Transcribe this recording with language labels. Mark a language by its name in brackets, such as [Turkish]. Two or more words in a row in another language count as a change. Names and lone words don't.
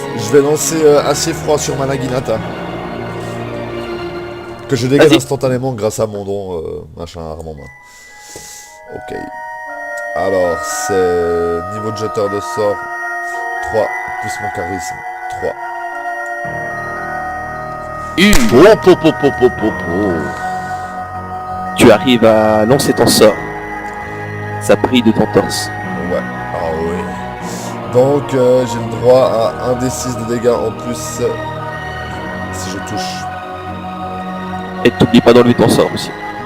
[French] je vais lancer assez froid sur ma Naginata. Que je dégaine Vas-y. instantanément grâce à mon don, machin, arme en main. Ok. Alors, c'est niveau de jeteur de sort 3, plus mon charisme 3. Oh, po, po, po, po, po, po. tu arrives à lancer ton sort. ça brille de ton torse. Ouais. Ah oui. Donc j'ai le droit à 1d6 de dégâts en plus si je touche. Et t'oublies pas d'enlever ton sort aussi.